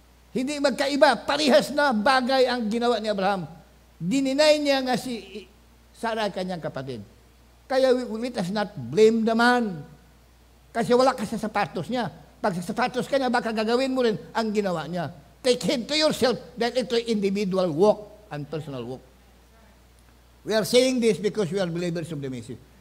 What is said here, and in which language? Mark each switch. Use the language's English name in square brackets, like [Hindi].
[Filipino] Hindi magkaiba, parihas na bagay ang ginawa ni Abraham. Dininay niya nga si Sarah kanyang kapatid. [English] Kaya we must not blame the man. [Filipino] Kasi wala ka sa sapatos niya. Pag sa sapatos ka niya, baka gagawin mo rin ang ginawa niya. [English] Take heed to yourself that ito individual walk and personal walk. We are saying this because we are believers of the message.